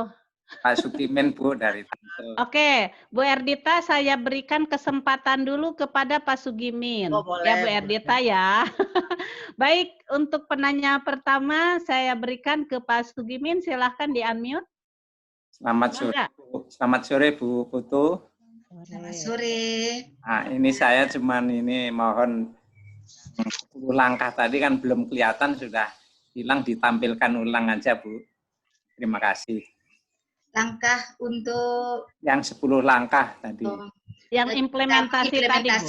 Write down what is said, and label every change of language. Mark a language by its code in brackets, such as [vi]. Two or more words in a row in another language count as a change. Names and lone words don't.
[id] Pak Sukimen Bu dari Tangsel. Oke, Bu Erdita saya berikan kesempatan dulu kepada Pak Sugimin. Oh, boleh, ya Bu Erdita ya. Baik, untuk penanya pertama saya berikan ke Pak Sugimin, silahkan di-unmute. Selamat sore Bu. Selamat sore Bu Putu. Selamat sore. Nah, ini saya cuman ini mohon 10 langkah tadi kan belum kelihatan, sudah hilang, ditampilkan ulang aja Bu. Terima kasih. Langkah untuk yang 10 langkah tadi. Yang implementasi tadi Bu.